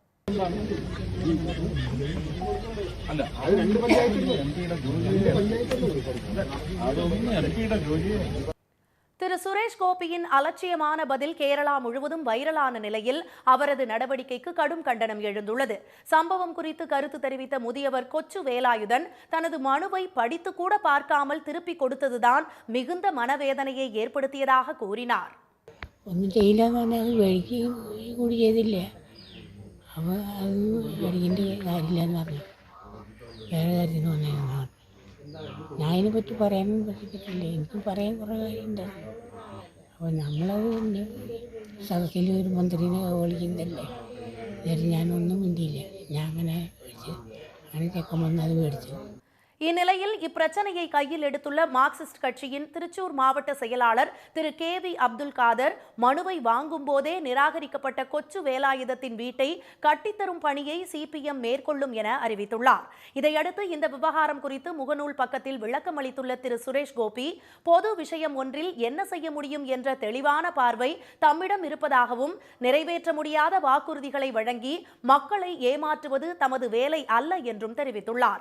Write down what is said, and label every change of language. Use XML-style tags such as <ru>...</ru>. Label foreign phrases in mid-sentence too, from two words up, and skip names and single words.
<ta>திரு சுரேஷ் கோபியின் அலட்சியமான பதில் கேரளா முழுவதும் வைரலான நிலையில் அவரது நடவடிக்கைக்கு கடும் கண்டனம் எழுந்துள்ளது. சம்பவம் குறித்து கருத்து தெரிவித்த முதியவர் கொச்சு வேலாயுதன் தனது மனுவை படித்து கூட பார்க்காமல் திருப்பி கொடுத்ததுதான் மிகுந்த மனவேதனையை ஏற்படுத்தியதாக கூறினார்.</ta> <ml>ഒന്നും ചെയ്യില്ലെന്ന് പറഞ്ഞാൽ അത് കഴിക്കുകയും കൂടി ചെയ്തില്ലേ, അപ്പോൾ അത് കഴിക്കേണ്ട കാര്യമില്ലെന്ന് പറഞ്ഞു. വേറെ കാര്യത്തിന് വന്നതെന്ന് പറഞ്ഞു. ഞാൻ അതിനെപ്പറ്റി പറയാനും പറ്റില്ല, എനിക്ക് പറയാൻ കുറേ കാര്യമുണ്ട്. അപ്പോൾ നമ്മളത് പിന്നെ സദസ്സിൽ ഒരു മന്ത്രിനെ വിളിക്കുന്നതല്ലേ എന്നിട്ട് ഞാനൊന്നും മിണ്ടിയില്ല. ഞാൻ അങ്ങനെ മേടിച്ചു, അങ്ങനെ ചെക്കൻ വന്ന് അത് മേടിച്ചു.</ml> <ta>இந்நிலையில் இப்பிரச்சனையை கையில் எடுத்துள்ள மார்க்சிஸ்ட் கட்சியின் திருச்சூர் மாவட்ட செயலாளர் திரு KV அப்துல் காதர் மனுவை வாங்கும் போதே நிராகரிக்கப்பட்ட கொச்சு வேலாயுதத்தின் வீட்டை கட்டித்தரும் பணியை CPM மேற்கொள்ளும் என அறிவித்துள்ளார். இதையடுத்து இந்த விவகாரம் குறித்து முகநூல் பக்கத்தில் விளக்கம் அளித்துள்ள திரு சுரேஷ் கோபி பொது விஷயம் ஒன்றில் என்ன செய்ய முடியும் என்ற தெளிவான பார்வை தம்மிடம் இருப்பதாகவும் நிறைவேற்ற முடியாத வாக்குறுதிகளை வழங்கி மக்களை ஏமாற்றுவது தமது வேலை அல்ல என்றும் தெரிவித்துள்ளார்.</ta>